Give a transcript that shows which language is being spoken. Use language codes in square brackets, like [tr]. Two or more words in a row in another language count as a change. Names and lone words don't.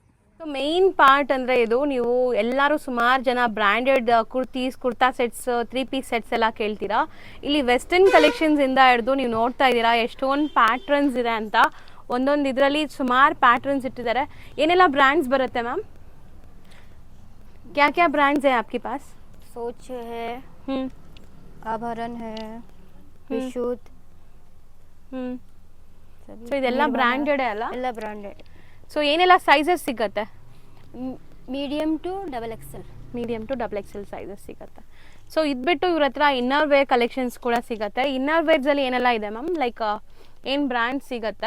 [en] so main part [kn] ಅಂದರೆ ಇದು, ನೀವು ಎಲ್ಲರೂ ಸುಮಾರು ಜನ [en] branded kurtis, kurta sets, 3 piece sets [kn] ಎಲ್ಲ ಕೇಳ್ತೀರಾ. ಇಲ್ಲಿ ವೆಸ್ಟರ್ನ್ ಕಲೆಕ್ಷನ್ಸಿಂದ ಹಿಡಿದು ನೀವು ನೋಡ್ತಾ ಇದ್ದೀರಾ ಎಷ್ಟೊಂದು ಪ್ಯಾಟ್ರನ್ಸ್ ಇದೆ ಅಂತ. ಒಂದೊಂದು ಇದರಲ್ಲಿ ಸುಮಾರು ಪ್ಯಾಟ್ರನ್ಸ್ ಇಟ್ಟಿದ್ದಾರೆ. ಏನೆಲ್ಲ ಬ್ರ್ಯಾಂಡ್ಸ್ ಬರುತ್ತೆ ಮ್ಯಾಮ್? [hi] क्या क्या ब्रांड्स है आपके पास? सोच है, आभरण है, विशुद्ध. [kn] ಸೊ ಇದೆಲ್ಲ ಬ್ರ್ಯಾಂಡೆಡ್ ಅಲ್ಲ? ಎಲ್ಲ ಬ್ರಾಂಡೆಡ್. ಸೊ ಏನೆಲ್ಲ ಸೈಜಸ್ ಸಿಗುತ್ತೆ? [en] Medium to double XL. medium to double XL sizes ಸಿಗುತ್ತೆ. [kn] ಸೊ ಇದು ಬಿಟ್ಟು ಇವ್ರ ಹತ್ರ [en] inner wear collections [kn] ಕೂಡ ಸಿಗುತ್ತೆ. ಇನ್ನರ್ ವೇರ್ಸಲ್ಲಿ ಏನೆಲ್ಲ ಇದೆ ಮ್ಯಾಮ್? ಲೈಕ್ ಏನು ಬ್ರ್ಯಾಂಡ್ ಸಿಗುತ್ತೆ?